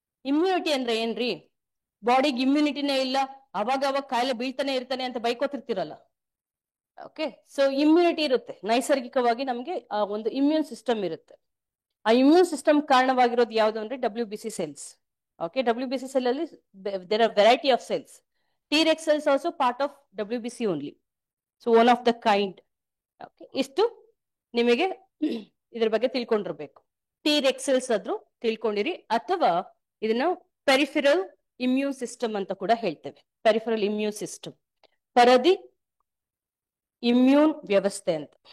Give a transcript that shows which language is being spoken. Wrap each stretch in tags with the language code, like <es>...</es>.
<kn>Immunity ಅಂದ್ರೆ ಏನ್ರಿ? ಬಾಡಿಗೆ ಇಮ್ಯುನಿಟಿನೇ ಇಲ್ಲ, ಅವಾಗ ಕಾಯಿಲೆ ಬೀಳ್ತಾನೆ ಇರ್ತಾನೆ ಅಂತ ಬೈಕೋತಿರ್ತಿರಲ್ಲ. ಓಕೆ, ಸೊ ಇಮ್ಯುನಿಟಿ ಇರುತ್ತೆ, ನೈಸರ್ಗಿಕವಾಗಿ ನಮ್ಗೆ ಆ ಒಂದು ಇಮ್ಯೂನ್ ಸಿಸ್ಟಮ್ ಇರುತ್ತೆ. ಆ ಇಮ್ಯೂನ್ ಸಿಸ್ಟಮ್ ಕಾರಣವಾಗಿರೋದು ಯಾವ್ದು ಅಂದ್ರೆ WBC cells.</kn> <en>Okay, WBC cell ಅಲ್ಲಿ there are variety of cells. T-rex cells also part of WBC only. So one of the kind.</en> <kn>Okay, ಇಷ್ಟು ನಿಮಗೆ ಇದ್ರ ಬಗ್ಗೆ ತಿಳ್ಕೊಂಡಿರ್ಬೇಕು. T-rex cells ಆದ್ರೂ ತಿಳ್ಕೊಂಡಿರಿ, ಅಥವಾ ಇದನ್ನ ಪೆರಿಫೆರಲ್ ಇಮ್ಯೂನ್ ಸಿಸ್ಟಮ್ ಅಂತ ಕೂಡ ಹೇಳ್ತೇವೆ. ಪೆರಿಫೆರಲ್ ಇಮ್ಯೂನ್ ಸಿಸ್ಟಮ್, ಪರದಿ ಇಮ್ಯೂನ್ ವ್ಯವಸ್ಥೆ ಅಂತ.</kn>